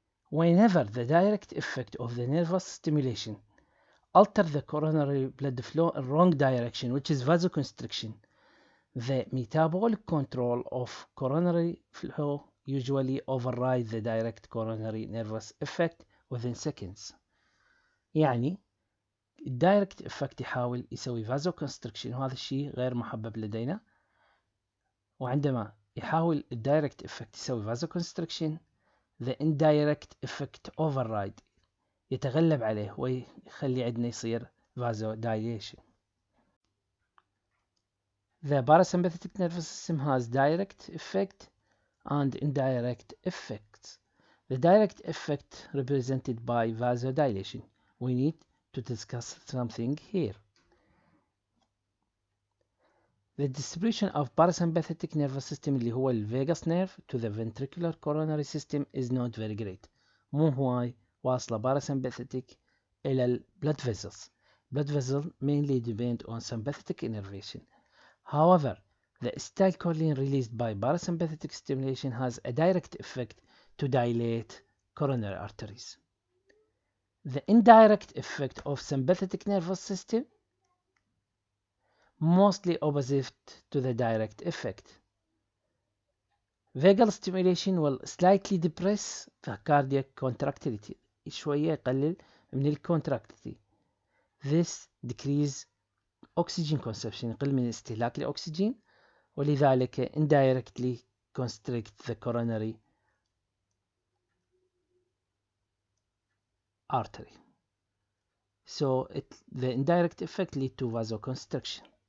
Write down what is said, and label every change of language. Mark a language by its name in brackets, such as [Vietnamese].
[English] Whenever the direct effect of the nervous stimulation alter the coronary blood flow in wrong direction, which is vasoconstriction, the metabolic control of coronary flow usually override the direct coronary nervous effect within seconds. [Arabic] يعني الدايركت افكت يحاول يسوي vasoconstriction وهذا الشيء غير محبب لدينا، وعندما يحاول الدايركت افكت يسوي vasoconstriction [English] the indirect effect override [Arabic] يتغلب عليه ويخلي عندنا يصير vasodilation. [English] The parasympathetic nervous system has direct effect and indirect effects. The direct effect represented by vasodilation. We need to discuss something here. The distribution of parasympathetic nervous system [Arabic] اللي هو [English] vagus nerve to the ventricular coronary system is not very great. [Arabic] مو هواي واصلة parasympathetic إلى blood vessels. [English] Blood vessels mainly depend on sympathetic innervation. However, the acetylcholine released by parasympathetic stimulation has a direct effect to dilate coronary arteries. The indirect effect of sympathetic nervous system mostly opposite to the direct effect. Vagal stimulation will slightly depress the cardiac contractility. [Arabic] شوية يقلل من contractility. [English] This decrease oxygen consumption، [Arabic] يقل من استهلاك الأكسجين، ولذلك [English] indirectly constrict the coronary artery. So the indirect effect lead to vasoconstriction.